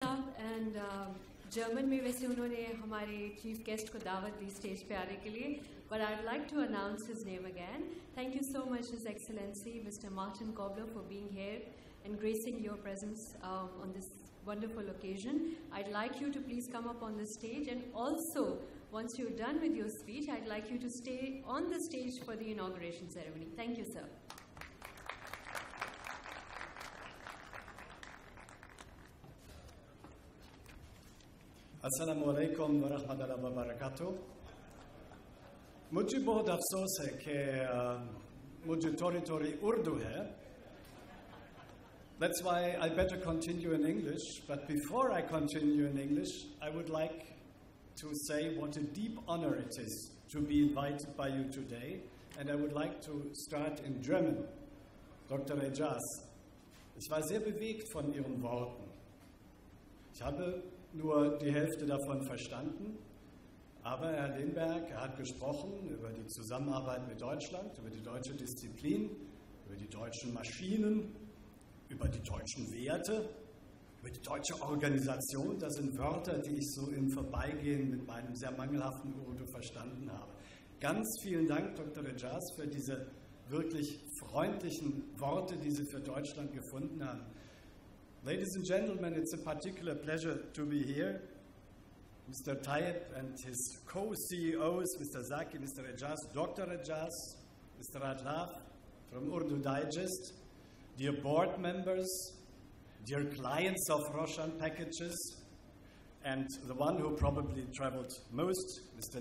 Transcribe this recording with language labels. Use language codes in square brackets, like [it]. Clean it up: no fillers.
[en] And German [hi] में वैसे उन्होंने हमारे चीफ गेस्ट को दावत दी स्टेज पे आने के लिए, [en] but I'd like to announce his name again. Thank you so much, His Excellency, Mr. Martin Kobler, for being here and gracing your presence on this wonderful occasion. I'd like you to please come up on the stage, and also, once you're done with your speech, I'd like you to stay on the stage for the inauguration ceremony. Thank you, sir. [hi] अस्सलामु अलैकुम व रहमतुल्लाहि व बरकातुहू। मुझे बहुत अफसोस है कि मुझे थोड़ी उर्दू है. [en] That's why I better continue in English. But before I continue in English, I would like to say what a deep honor it is to be invited by you today. And I would like to start in German. Dr. [de] Ejaz, ich war sehr bewegt von Ihren Worten. Ich habe nur die Hälfte davon verstanden, aber Herr Lindberg, hat gesprochen über die Zusammenarbeit mit Deutschland, über die deutsche Disziplin, über die deutschen Maschinen, über die deutschen Werte, über die deutsche Organisation. Das sind Wörter, die ich so im Vorbeigehen mit meinem sehr mangelhaften Urdu verstanden habe. Ganz vielen Dank, Dr. Ejaz, für diese wirklich freundlichen Worte, die Sie für Deutschland gefunden haben. [en] Ladies and gentlemen, it's a particular pleasure to be here. Mr. Tayyip and his co-CEOs, Mr. Zaki, Mr. Ejaz, Dr. Ejaz, Mr. Atlaf from Urdu Digest, dear board members, dear clients of ROSHAN Packages, and the one who probably traveled most, Mr.